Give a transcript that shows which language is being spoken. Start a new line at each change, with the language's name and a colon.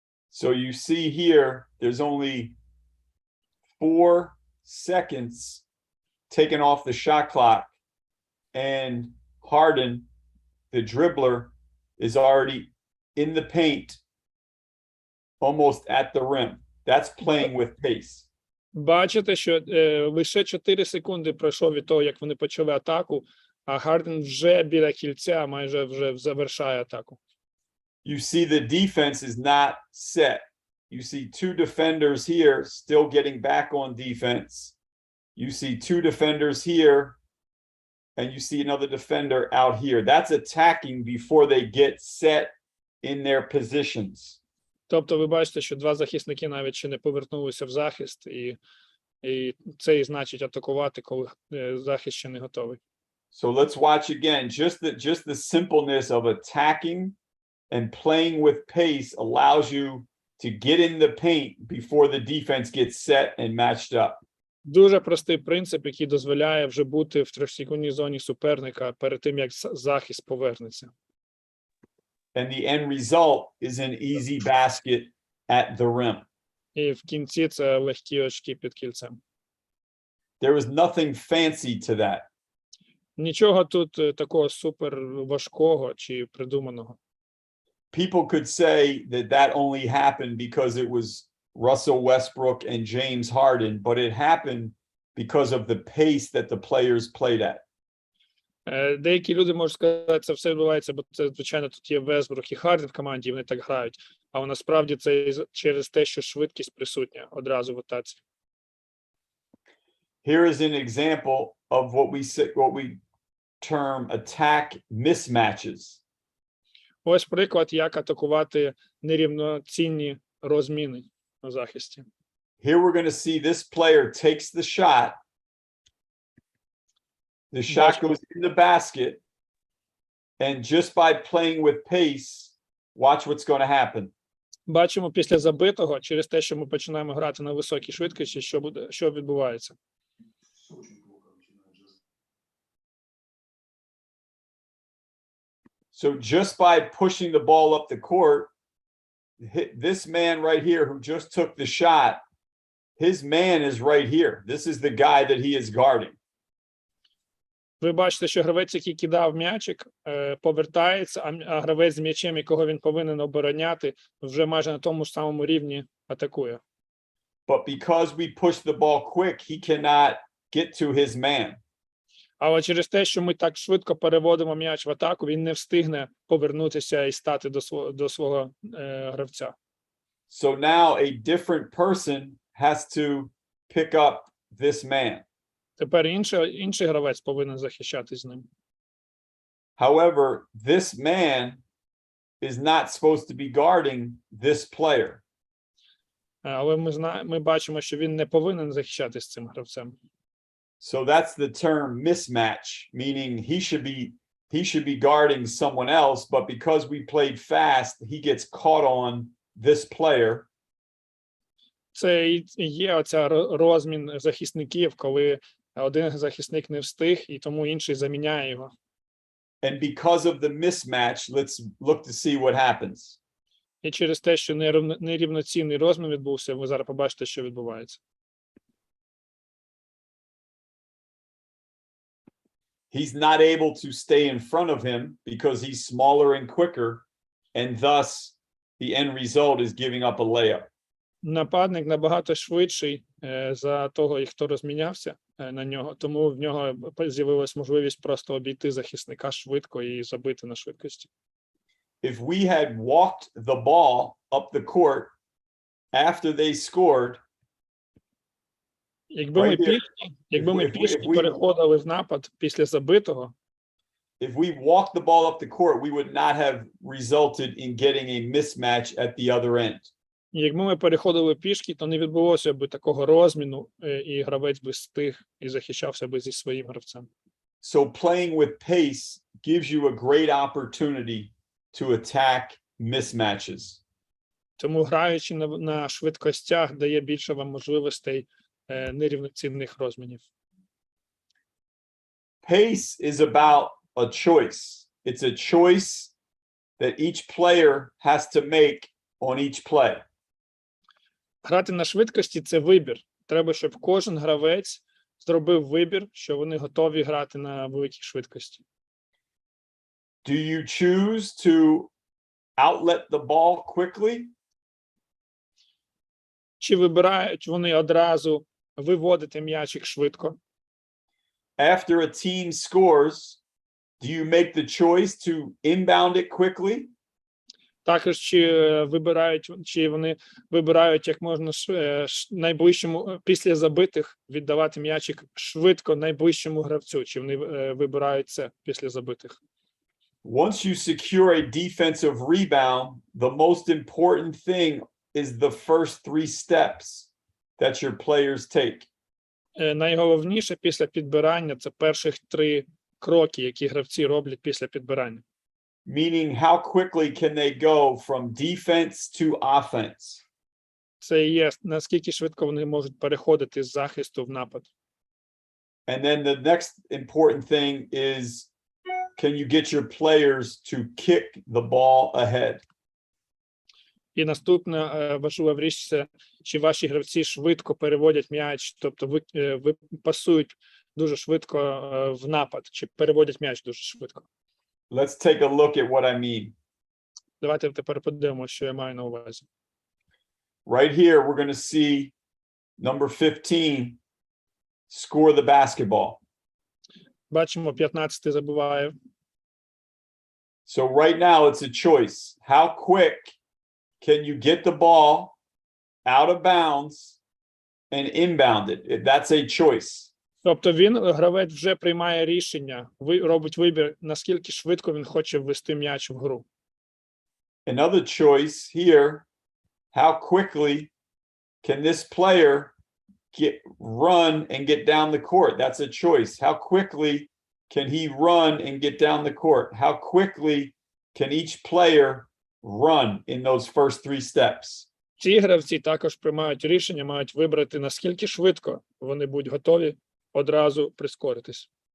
English: So you see here, there's only 4 seconds taken off the shot clock, and Harden, the dribbler, is already in the paint, almost at the rim. That's playing with pace.
Ukrainian: Бачите, що лише 4 секунди пройшло від того, як вони почали атаку, а Гарден вже біля кільця, майже вже завершає атаку.
English: You see the defense is not set. You see 2 defenders here still getting back on defense. You see 2 defenders here, and you see another defender out here. That's attacking before they get set in their positions.
Ukrainian: Тобто ви бачите, що 2 захисники навіть ще не повернулися в захист, і це і значить атакувати, коли захист ще не готовий.
English: So let's watch again. Just the simpleness of attacking and playing with pace allows you to get in the paint before the defense gets set and matched up.
Ukrainian: Дуже простий принцип, який дозволяє вже бути в 3-секундній зоні суперника перед тим, як захист повернеться.
English: And the end result is an easy basket at the rim.
Ukrainian: І в кінці це легкі очки під кільцем.
English: There was nothing fancy to that.
Ukrainian: Нічого тут такого супер важкого чи придуманого.
English: People could say that only happened because it was Russell Westbrook and James Harden, but it happened because of the pace that the players played at.
Ukrainian: Деякі люди можуть сказати, це все відбувається, бо це, звичайно, тут є Вестбрук і Харден в команді, і вони так грають. а насправді це через те, що швидкість присутня одразу в атаці.
English: Here is an example of what we term attack mismatches.
Ukrainian: Ось приклад, як атакувати нерівноцінні розміни на захисті.
English: Here we're going to see this player takes the shot. The shot goes in the basket. And just by playing with pace, watch what's going to happen.
Ukrainian: Бачимо після забитого, через те, що ми починаємо грати на високій швидкості, що відбувається.
English: So just by pushing the ball up the court, this man right here who just took the shot, his man is right here. This is the guy that he is guarding.
Ukrainian: Ви бачите, що гравець, який кидав м'ячик, повертається, а гравець з м'ячем, якого він повинен обороняти, вже майже на тому ж самому рівні атакує.
English: But because we push the ball quick, he cannot get to his man.
Ukrainian: Але через те, що ми так швидко переводимо м'яч в атаку, він не встигне повернутися і стати до свого гравця.
English: So now a different person has to pick up this man.
Ukrainian: Тепер інший гравець повинен захищатись з ним.
English: However, this man is not supposed to be guarding this player.
Ukrainian: Але ми бачимо, що він не повинен захищатись цим гравцем.
English: So that's the term mismatch, meaning he should be guarding someone else, but because we played fast, he gets caught on this player.
Ukrainian: Це і є оця розмін захисників, коли один захисник не встиг, і тому інший заміняє його.
English: And because of the mismatch, let's look to see what happens.
Ukrainian: І через те, що нерівноцінний розмін відбувся, ви зараз побачите, що відбувається.
English: He's not able to stay in front of him because he's smaller and quicker, and thus the end result is giving up a layup.
Ukrainian: Нападник набагато швидший за того, хто розмінявся на нього, тому в нього з'явилась можливість просто обійти захисника швидко і забити на швидкості.
English: If we had walked the ball up the court after they scored,
Ukrainian: якби ми пішки переходили в напад після забитого,
English: if we walked the ball up the court, we would not have resulted in getting a mismatch at the other end.
Ukrainian: Якби ми переходили пішки, то не відбулося б такого розміну, і гравець би встиг і захищався би зі своїм гравцем.
English: So playing with pace gives you a great opportunity to attack mismatches.
Ukrainian: Тому граючи на швидкостях дає більше вам можливостей нерівноцінних розмінів.
English: Pace is about a choice. It's a choice that each player has to make on each play.
Ukrainian: Грати на швидкості – це вибір. Треба, щоб кожен гравець зробив вибір, що вони готові грати на великій швидкості.
English: Do you choose to outlet the ball quickly?
Ukrainian: Чи вибирають вони одразу виводити м'ячик швидко?
English: After a team scores, do you make the choice to inbound it quickly?
Ukrainian: Також чи вони вибирають як можна найближчому після забитих віддавати м'ячик швидко найближчому гравцю, чи вони вибирають це після забитих?
English: Once you secure a defensive rebound, the most important thing is the first 3 steps that your players take.
Ukrainian: Найголовніше після підбирання – це перших 3 кроки, які гравці роблять після підбирання.
English: Meaning how quickly can they go from defense to offense?
Ukrainian: Це є, наскільки швидко вони можуть переходити з захисту в напад.
English: And then the next important thing is, can you get your players to kick the ball ahead?
Ukrainian: І наступна важлива річ – це чи ваші гравці швидко переводять м'яч, тобто ви пасують дуже швидко в напад, чи переводять м'яч дуже швидко.
English: Let's take a look at what I mean.
Ukrainian: Давайте тепер подивимося, що я маю на увазі.
English: Right here, we're going to see number 15 score the basketball.
Ukrainian: Бачимо, 15-й забиває.
English: So right now, it's a choice. How quick can you get the ball out of bounds and inbound it? That's a choice.
Ukrainian: Тобто гравець вже приймає рішення, робить вибір, наскільки швидко він хоче ввести м'яч в гру.
English: Another choice here, how quickly can this player run and get down the court? That's a choice. How quickly can he run and get down the court? How quickly can each player run in those first 3 steps?
Ukrainian: Ці гравці також приймають рішення, мають вибрати, наскільки швидко вони будуть готові одразу прискоритись.